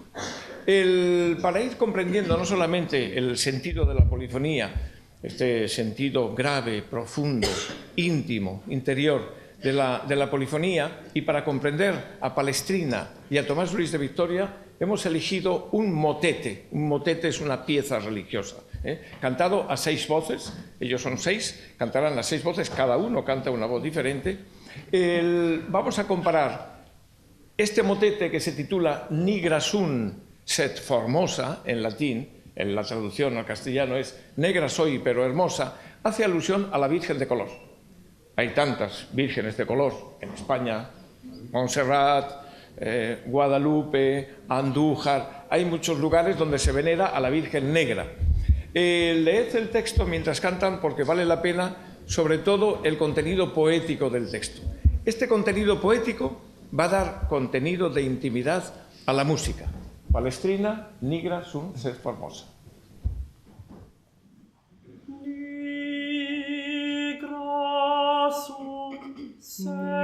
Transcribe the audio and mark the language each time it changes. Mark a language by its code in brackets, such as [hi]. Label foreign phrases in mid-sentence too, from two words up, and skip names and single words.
[es] Para ir comprendiendo no solamente el sentido de la polifonía, este sentido grave, profundo, íntimo, interior de la polifonía, y para comprender a Palestrina y a Tomás Luis de Victoria, hemos elegido un motete. Un motete es una pieza religiosa, cantado a 6 voces, ellos son 6, cantarán las 6 voces, cada uno canta una voz diferente. Vamos a comparar este motete que se titula Nigra sunt sed formosa, en latín, en la traducción al castellano es negra soy pero hermosa, hace alusión a la Virgen de color. Hay tantas vírgenes de color en España, Montserrat, Guadalupe, Andújar, hay muchos lugares donde se venera a la Virgen Negra. Leed el texto mientras cantan porque vale la pena, sobre todo el contenido poético del texto. Este contenido poético va a dar contenido de intimidad a la música. Palestrina, nigra sunt sed formosa. [la] Nigra sunt sed